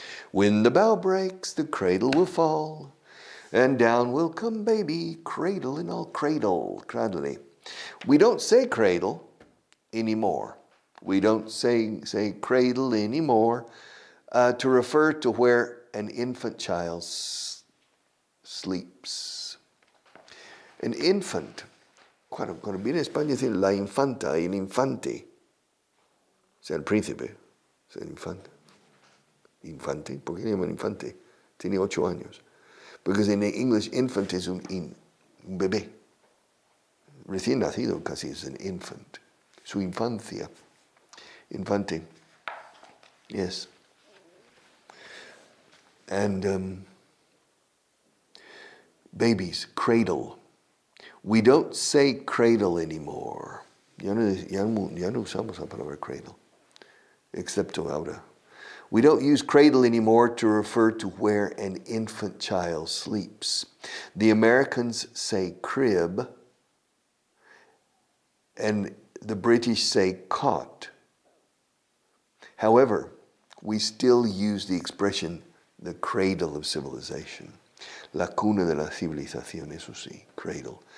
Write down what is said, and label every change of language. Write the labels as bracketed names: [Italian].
[English] When the bough breaks, the cradle will fall. And down will come baby, cradle and all. Cradle, cradle. We don't say cradle anymore. We don't say cradle anymore to refer to where an infant child sleeps. An infant. [Spanish] Cuando viene a España dice la infanta y el infante. O sea, el príncipe. O sea, el infante. Infante. ¿Por qué le llaman infante? Tiene 8 años. [English] Because in English, infant is [Spanish] un bebé. Recién nacido casi es [English] an infant. [Spanish] Su infancia. Infante. Yes. [English] Babies, cradle. We don't say cradle anymore. [Spanish] Ya no usamos la palabra cradle, excepto ahora. [English] We don't use cradle anymore to refer to where an infant child sleeps. The Americans say crib, and the British say cot. However, we still use the expression the cradle of civilization. [Spanish] La cuna de la civilización, eso sí, cradle.